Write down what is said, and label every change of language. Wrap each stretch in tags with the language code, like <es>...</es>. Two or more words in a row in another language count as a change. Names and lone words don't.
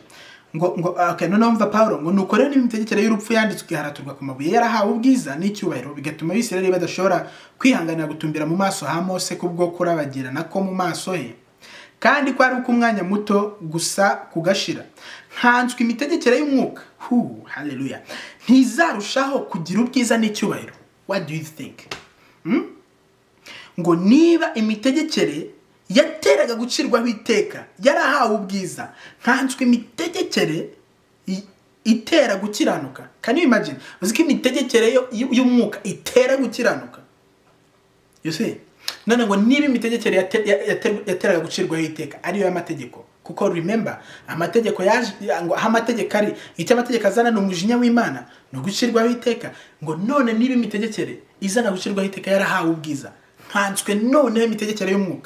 <rw>Ngo okay, none umva Pawulo ngo nuko rero n'imitegekere y'urupfu yanditswe haraturwa ku mabuye yarahawe ubwiza n'icyubahiro, bigatuma Abisirayeli badashobora kwihanganira gutumbira mu maso ha Mose kubwo kurabagirana ko mu maso he, kandi ko ari uko umwanya muto gusa kugashira. Nkanswe imitegekere y'umwuka, hallelujah, ntizarushaho kugira ubwiza n'icyubahiro.</rw> <en>What do you think?</en> <rw>Ngo niba imitegekere yateraga gucirwaho iteka yarahawe ubwiza, nkanswe imitegekere itera gukiranuka.</rw> <en>Can you imagine?</en> <rw>Uziko imitegekere y'umwuka itera gukiranuka.</rw> <en>You see?</en> <rw>None ngo niba imitegekere yateraga gucirwaho iteka ariyo y'amategeko, kuko remember amategeko yaje ngo amategeko ari icyo amategeko azana n'umujinya w'Imana no gucirwaho iteka. Ngo none niba imitegekere izana gucirwaho iteka yarahawe ubwiza, nkanswe none imitegekere y'umwuka.</rw>